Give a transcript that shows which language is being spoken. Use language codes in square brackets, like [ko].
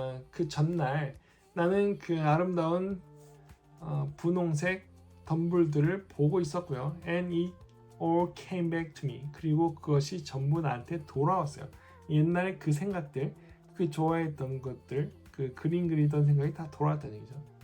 [ko] 그 전날 나는 그 아름다운 분홍색 덤불들을 보고 있었고요. [en] And it all came back to me. [ko] 그리고 그것이 전부 나한테 돌아왔어요. 옛날에 그 생각들, 그 좋아했던 것들, 그 그림 그리던 생각이 다 돌아왔다는 얘기죠.